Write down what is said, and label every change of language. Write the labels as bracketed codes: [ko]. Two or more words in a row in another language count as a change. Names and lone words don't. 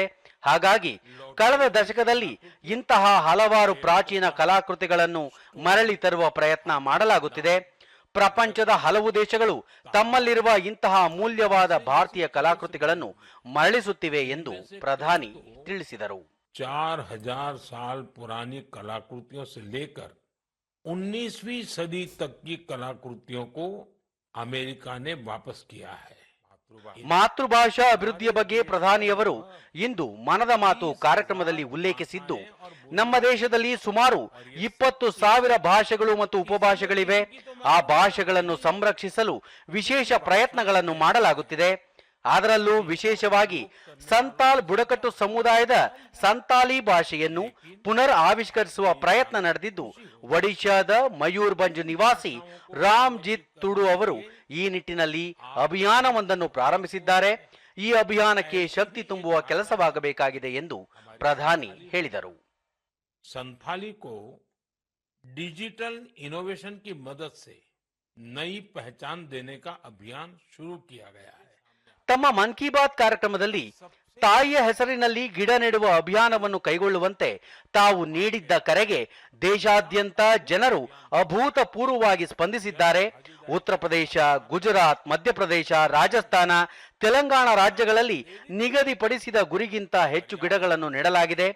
[kn] ಹಾಗಾಗಿ ಕಳೆದ ದಶಕದಲ್ಲಿ ಇಂತಹ ಹಲವಾರು ಪ್ರಾಚೀನ ಕಲಾಕೃತಿಗಳನ್ನು ಮರಳಿ ತರುವ ಪ್ರಯತ್ನ ಮಾಡಲಾಗುತ್ತಿದೆ. ಪ್ರಪಂಚದ ಹಲವು ದೇಶಗಳು ತಮ್ಮಲ್ಲಿರುವ ಇಂತಹ ಅಮೂಲ್ಯವಾದ ಭಾರತೀಯ ಕಲಾಕೃತಿಗಳನ್ನು ಮರಳಿಸುತ್ತಿವೆ ಎಂದು ಪ್ರಧಾನಿ ತಿಳಿಸಿದರು. [hi] 4000 साल पुरानी कलाकृतियों से लेकर 19वीं सदी तक की कलाकृतियों को अमेरिका ने वापस किया है. [kn] ಮಾತೃಭಾಷಾ ಅಭಿವೃದ್ಧಿಯ ಬಗ್ಗೆ ಪ್ರಧಾನಿಯವರು ಇಂದು ಮನದ ಮಾತು ಕಾರ್ಯಕ್ರಮದಲ್ಲಿ ಉಲ್ಲೇಖಿಸಿದ್ದು, ನಮ್ಮ ದೇಶದಲ್ಲಿ ಸುಮಾರು 20,000 ಭಾಷೆಗಳು ಮತ್ತು ಉಪಭಾಷೆಗಳಿವೆ. ಆ ಭಾಷೆಗಳನ್ನು ಸಂರಕ್ಷಿಸಲು ವಿಶೇಷ ಪ್ರಯತ್ನಗಳನ್ನು ಮಾಡಲಾಗುತ್ತಿದೆ. ಅದರಲ್ಲೂ ವಿಶೇಷವಾಗಿ ಸಂತಾಲ್ ಬುಡಕಟ್ಟು ಸಮುದಾಯದ ಸಂತಾಲಿ ಭಾಷೆಯನ್ನು ಪುನರ್ ಆವಿಷ್ಕರಿಸುವ ಪ್ರಯತ್ನ ನಡೆದಿದ್ದು, ಒಡಿಶಾದ ಮಯೂರ್ಭಂಜ್ ನಿವಾಸಿ ರಾಮ್ಜಿತ್ ತುಡು ಅವರು ಈ ನಿಟ್ಟಿನಲ್ಲಿ ಅಭಿಯಾನವೊಂದನ್ನು ಪ್ರಾರಂಭಿಸಿದ್ದಾರೆ. ಈ ಅಭಿಯಾನಕ್ಕೆ ಶಕ್ತಿ ತುಂಬುವ ಕೆಲಸವಾಗಬೇಕಾಗಿದೆ ಎಂದು ಪ್ರಧಾನಿ ಹೇಳಿದರು. [hi] संथाली को [en] digital innovation [hi] की मदद से नई पहचान देने का अभियान शुरू किया गया है. [kn] ತಮ್ಮ ಮನ್ ಕಿ ಬಾತ್ ಕಾರ್ಯಕ್ರಮದಲ್ಲಿ ತಾಯಿಯ ಹೆಸರಿನಲ್ಲಿ ಗಿಡ ನೆಡುವ ಅಭಿಯಾನವನ್ನು ಕೈಗೊಳ್ಳುವಂತೆ ತಾವು ನೀಡಿದ್ದ ಕರೆಗೆ ದೇಶಾದ್ಯಂತ ಜನರು ಅಭೂತಪೂರ್ವವಾಗಿ ಸ್ಪಂದಿಸಿದ್ದಾರೆ. ಉತ್ತರ ಪ್ರದೇಶ, ಗುಜರಾತ್, ಮಧ್ಯಪ್ರದೇಶ, ರಾಜಸ್ಥಾನ, ತೆಲಂಗಾಣ ರಾಜ್ಯಗಳಲ್ಲಿ ನಿಗದಿಪಡಿಸಿದ ಗುರಿಗಿಂತ ಹೆಚ್ಚು ಗಿಡಗಳನ್ನು ನೆಡಲಾಗಿದೆ.